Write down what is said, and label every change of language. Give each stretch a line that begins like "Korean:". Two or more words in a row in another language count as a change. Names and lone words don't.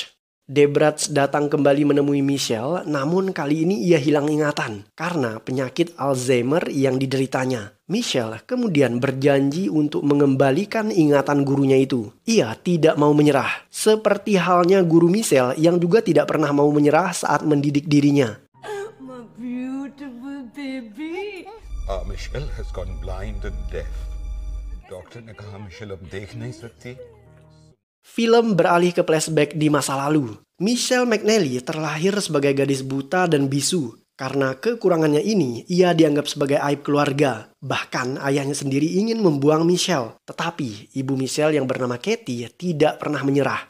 Indonesian: Debraj datang kembali menemui Michelle, namun kali ini ia hilang ingatan karena penyakit Alzheimer yang dideritanya. Michelle kemudian berjanji untuk mengembalikan ingatan gurunya itu. Ia tidak mau menyerah, seperti halnya guru Michelle yang juga tidak pernah mau menyerah saat mendidik dirinya.
English: My beautiful baby. Michelle has gone blind and deaf.
Hindi: Doctor ने कहा Michelle अब देख नहीं सकती.
Indonesian: Film beralih ke flashback di masa lalu. Michelle McNally terlahir sebagai gadis buta dan bisu. Karena kekurangannya ini, ia dianggap sebagai aib keluarga. Bahkan ayahnya sendiri ingin membuang Michelle. Tetapi ibu Michelle yang bernama Katie tidak pernah menyerah.